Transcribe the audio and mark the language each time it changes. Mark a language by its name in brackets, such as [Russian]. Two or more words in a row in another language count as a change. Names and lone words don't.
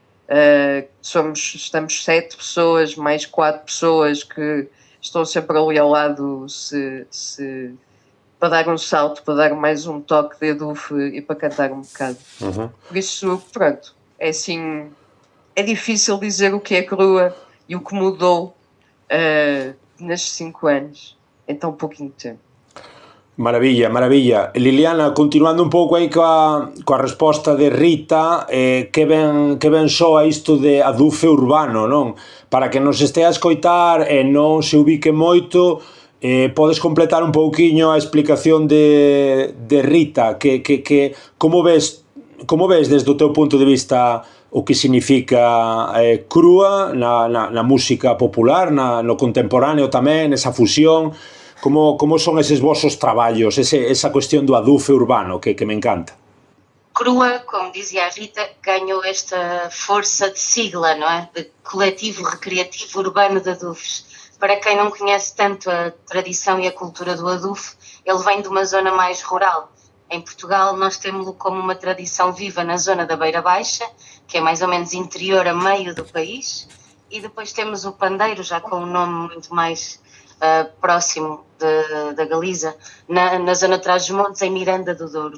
[Portuguese] Estamos 7 pessoas, mais 4 pessoas que estão sempre ali ao lado para dar um salto, para dar mais um toque de adufo e para cantar um bocado. Uhum. Por isso, pronto, é assim, é difícil dizer o que é Crua e o que mudou nestes 5 anos, em tão pouquinho tempo. [Galician] Maravilla, maravilla. Liliana, continuando un pouco aí coa resposta de Rita, que ben soa isto de adufe urbano, non? Para que nos estea a escoitar e non se ubique moito, podes completar un pouquiño a explicación de Rita, que como ves desde o teu punto de vista o que significa Crua na música popular, no contemporáneo tamén, esa fusión. Como son eses vosos traballos, esa cuestión do adufe urbano que me encanta? [Portuguese] Crua, como dizia a Rita, ganhou esta força de sigla, não é? De coletivo recreativo urbano de adufes. Para quem não conhece tanto a tradição e a cultura do adufo, ele vem de uma zona mais rural. Em Portugal nós temos-lo como uma tradição viva na zona da Beira Baixa, que é mais ou menos interior a meio do país, e depois temos o pandeiro, já com um nome muito mais próximo da Galiza, na zona de Trás-os-Montes, em Miranda do Douro.